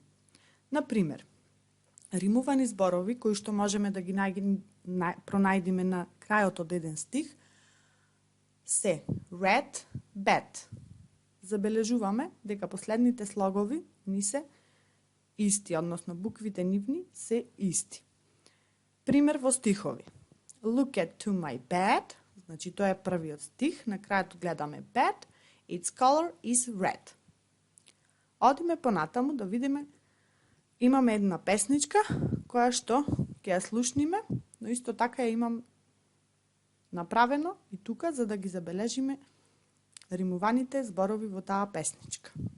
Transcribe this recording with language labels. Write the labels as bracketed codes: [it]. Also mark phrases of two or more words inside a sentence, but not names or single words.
[mk] Например, римувани зборови кои што можеме да ги пронајдеме на крајот од еден стих се [en] red, bad. [mk] Забележуваме дека последните слогови ни се исти, односно буквите нивни се исти. Пример во стихови. [en] Look at to my bed, [mk] значи тоа е првиот стих, на крајот гледаме bed, [en] its color is red. [mk] Одиме понатаму да видиме, имаме една песничка која што ќе ја слушниме, но исто така ја имам направено и тука за да ги забележиме римуваните зборови во таа песничка.